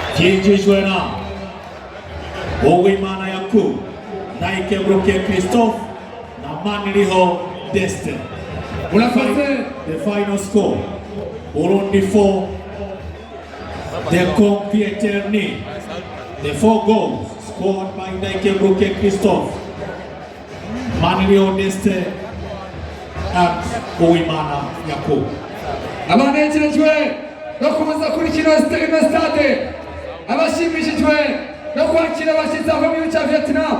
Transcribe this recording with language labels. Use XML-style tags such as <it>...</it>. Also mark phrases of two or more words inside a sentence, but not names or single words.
<rw>kinjijwe na Uwimana Yaku Naikebruke Christophe na Maniliho Destin.</rw> <en>The final score, Burundi 4, the Cong Viettel 0. The 4 goals scored by Naikebruke Christophe, Maniliho Destin and Uwimana Yaku.</en> <rw>abanejejwe no kuza kurikina stade, abashimishijwe no kwakira abashyitsi bava mu gihugu cya Vietnam.</rw>